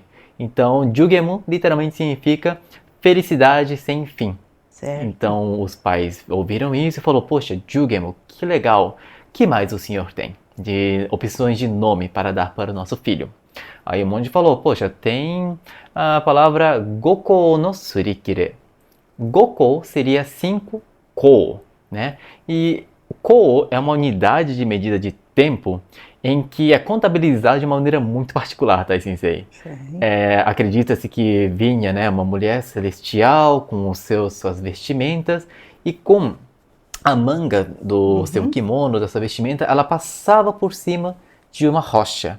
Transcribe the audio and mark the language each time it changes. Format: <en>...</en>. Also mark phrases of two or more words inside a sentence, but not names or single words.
<pt>Então, Jugemu literalmente significa felicidade sem fim. Certo. Então, os pais ouviram isso e falaram, poxa, Jugemu, que legal. Que mais o senhor tem de opções de nome para dar para o nosso filho? Aí o monge falou, poxa, tem a palavra</pt> <ja>五劫の擦り切れ.</ja> <pt>Goko seria 5 ko, né? E ko é uma unidade de medida de tempo em que é contabilizado de uma maneira muito particular, tá, Sensei? Acredita-se que vinha, né, uma mulher celestial com suas vestimentas e com a manga do seu kimono, da sua vestimenta, ela passava por cima de uma rocha.</pt>